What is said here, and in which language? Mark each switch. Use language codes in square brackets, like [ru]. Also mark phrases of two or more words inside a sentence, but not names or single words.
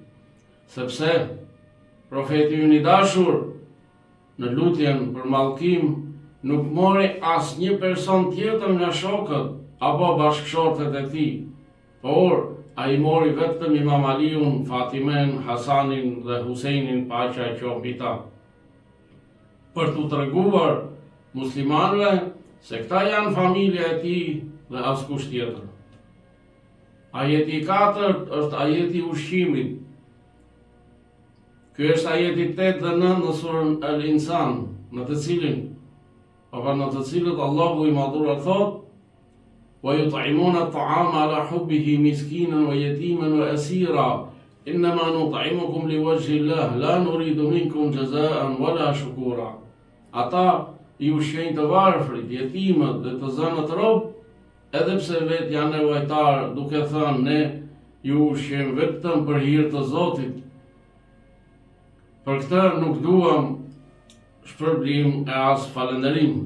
[sq] Sepse profeti ynë I dashur në lutjen për mallkim nuk mori asnjë person tjetër nga shokët apo bashkëshortet e tij, por ai mori vetëm Imam Aliun, Fatimen, Hasanin dhe Husejnin, paqja qoftë mbi ta, për t'u treguar muslimanëve se këta janë familja e tij dhe askush tjetër. Ajeti I 4 është ajeti I ushqimit. Ky është ajeti 8 dhe 9 në surën Al-Insan, në të cilët Allahu I madhruar thot: [ar] "ويطعمون الطعام على حبه مسكينا ويتيما وأسيرا إنما نطعمكم لوجه الله لا نريد منكم جزاء ولا شكورا." [sq] Ata I ushqejnë të varfrit, jetimët dhe të zënët rob, edhe pse vetë janë nevojtar, duke thënë: "Ne ju ushqejmë vetëm për hir të Zotit. Për këtë nuk duam shpërblim e as falënderim."